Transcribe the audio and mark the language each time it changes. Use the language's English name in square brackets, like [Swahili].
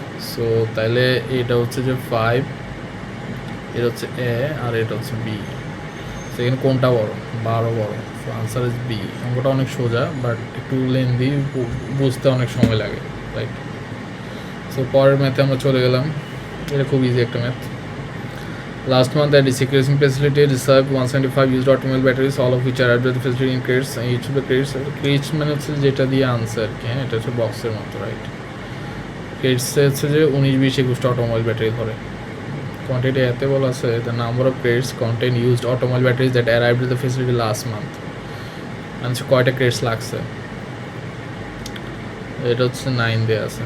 [Bangla] So তাইলে এটা হচ্ছে যে 5, এটা হচ্ছে এ, আর এটা হচ্ছে বি। সেখানে কোনটা বড়? 12 বড়। So answer is B. অঙ্কটা অনেক সোজা, বাট একটু লেন্দি, বুঝতে অনেক সময় লাগে, রাইট? সো পরের ম্যাথে আমরা চলে গেলাম। এটা খুব ইজি একটা math. [English] Last month at the decreasing facility reserved 175 used automobile batteries, all of which arrived at the facility in crates. Each of the crates [Bangla] মানে হচ্ছে যেটা দিয়ে আনসার, হ্যাঁ, এটা হচ্ছে বক্সের মতো, রাইট? ক্রেটসে হচ্ছে যে 19-20-21টা অটোমোবাইল ব্যাটারি ধরে। কোয়ান্টিটি এতে বলা আছে [English] The number of crates contain used automobile batteries that arrived at the facility last month. [Bangla] মানে কয়টা ক্রেটস লাগছে, এটা হচ্ছে 9 দেওয়া আছে।